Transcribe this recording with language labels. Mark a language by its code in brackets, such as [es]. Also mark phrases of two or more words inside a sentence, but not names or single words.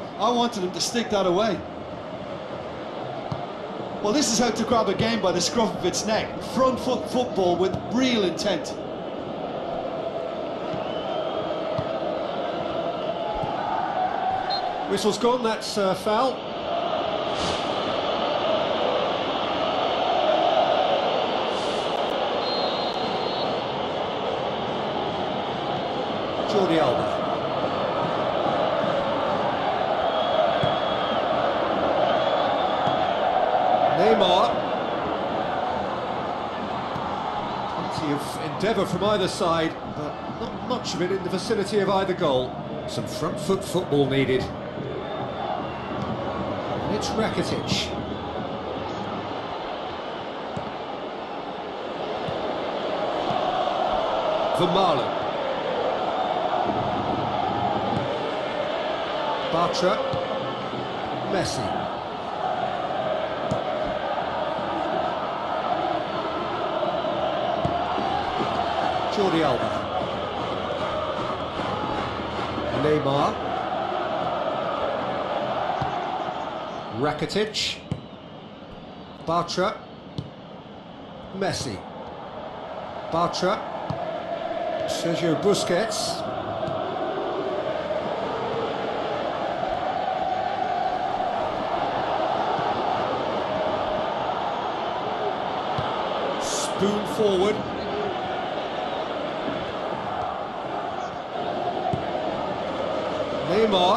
[en] I wanted him to stick that away. Well, this is how to grab a game by the scruff of its neck. Front foot football with real intent. Whistle's gone, that's foul. Jordi Alba. Neymar. Plenty of endeavour from either side, but not much of it in the vicinity of either goal. Some front foot football needed. And it's Rakitic. Vermaelen. Bartra, Messi. Jordi Alba. Neymar. Rakitic. Bartra. Messi. Bartra. Sergio Busquets. Spoon forward. Neymar.